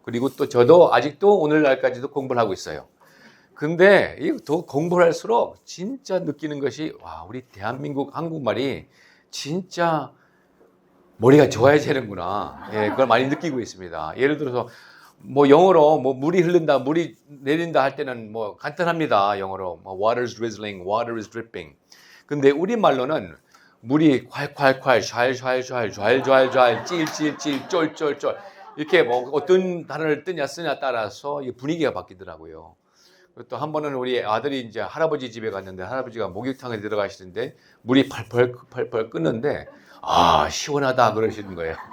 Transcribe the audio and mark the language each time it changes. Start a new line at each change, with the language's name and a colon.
Korean: 그리고 또 저도 아직도 오늘날까지도 공부를 하고 있어요. 근데 더 공부를 할수록 진짜 느끼는 것이 우리 대한민국 한국말이 진짜 머리가 좋아야 되는구나. 예, 그걸 많이 느끼고 있습니다. 예를 들어서 뭐 영어로 뭐 물이 흐른다, 물이 내린다 할 때는 뭐 간단합니다. 영어로 뭐
English: water is drizzling, water is dripping.
Korean: 근데 우리말로는 물이 콸콸콸, 촤촤촤, 찔찔찔, 쫄쫄쫄 이렇게 뭐 어떤 단어를 쓰냐 따라서 분위기가 바뀌더라고요. 또 한 번은 우리 아들이 이제 할아버지 집에 갔는데 할아버지가 목욕탕에 들어가시는데 물이 펄펄 끓는데 시원하다 그러시는 거예요.